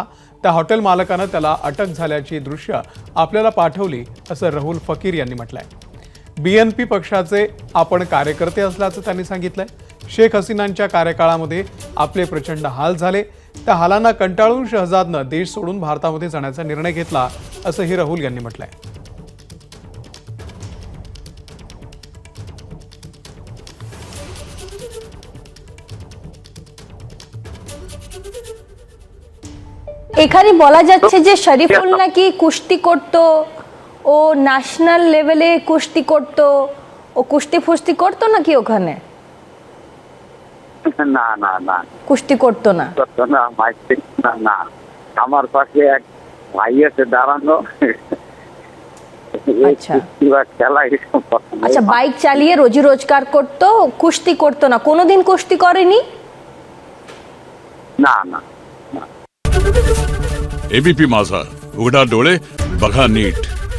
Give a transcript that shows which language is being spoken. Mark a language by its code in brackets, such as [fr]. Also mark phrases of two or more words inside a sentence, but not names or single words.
[mr] त्या हॉटेल मालकानं त्याला अटक झाल्याची दृश्य आपल्याला पाठवली असं राहुल फकीर यांनी म्हटलंय. BNP पक्षाचे आपण कार्यकर्ते असल्याचं त्यांनी सांगितलंय. शेख हसीनांच्या कार्यकाळामध्ये आपले प्रचंड हाल झाले. त्या हालांना कंटाळून शहजादनं देश सोडून भारतामध्ये जाण्याचा निर्णय घेतला असंही राहुल यांनी म्हटलंय. [bn] এখানে বলা যাচ্ছে যে শরীফুল নাকি কুস্তি করতো, ও [en] national level [bn] কুস্তি করতো, ও কুস্তি ফুস্তি করতো নাকি ওখানে? না না না, কুস্তি করতো না। না না না, আমার পাশে এক ভাই আছে দাঁড়ানো। আচ্ছা খেলা আচ্ছা, বাইক চালিয়ে রোজি রোজগার করতো, কুস্তি করতো না, কোনোদিন কুস্তি করেনি? না না। [mr] ABP माझा, उघडा डोळे बघा नीट.